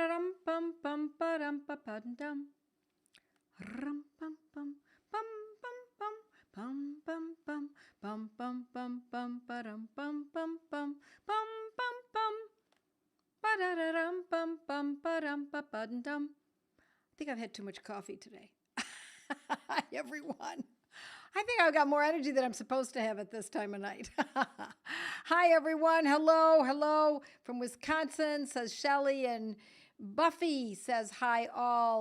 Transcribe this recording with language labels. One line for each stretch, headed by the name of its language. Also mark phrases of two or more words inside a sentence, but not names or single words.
English: rum pum pum ba-dum ba-ba-dum. Rum pum pum pum pum pum pum pum pum pum pum pum ba-dum pum pum pum pum pum pum ba-da-da-dum pum pum ba-dum ba-ba-dum. I think I've had too much coffee today. Hi, everyone. I think I've got more energy than I'm supposed to have at this time of night. Hi, everyone. Hello, hello from Wisconsin, says Shelly. And Buffy says hi, all.